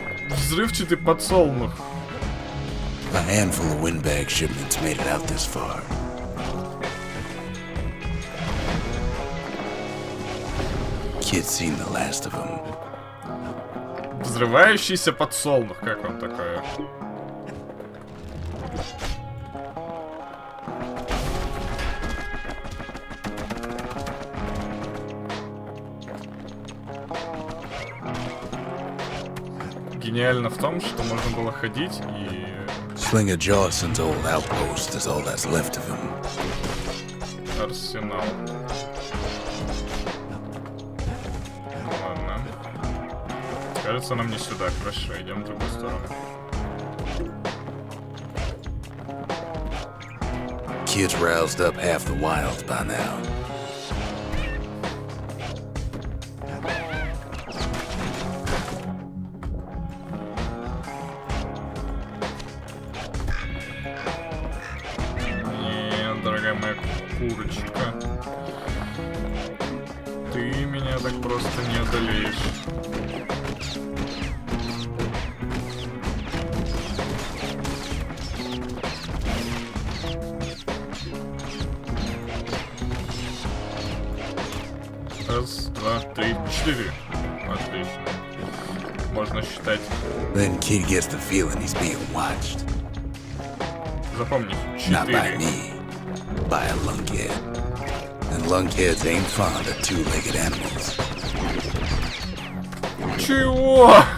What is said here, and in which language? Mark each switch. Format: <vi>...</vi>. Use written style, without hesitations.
<ru>Взрывчатый подсолнух.</ru> <en>A handful of windbag shipments made it out this far. Kid's seen the last of them.</en> <ru>Взрывающийся подсолнух. Как вам такое? Гениально в том, что можно было ходить и...</ru> <en>Slinger Jawson's old outpost is all that's left of him.</en> <ru>Арсенал. Ну ладно. Кажется, нам не сюда. Хорошо, идем в другую сторону.</ru> <en>Kid's roused up half the wilds by now.</en> <ru>Дорогая моя курочка, ты меня так просто не одолеешь. Раз, два, три, четыре. Отлично. можно считать.</ru> <en>Then kid gets the feeling he's being watched.</en> <ru>Запомни,</ru> <en>Not by</en> <ru>4.</ru> <en>me, by a lunkhead. And lunkheads ain't fond of two-legged animals.</en> <ru>Чего?</ru>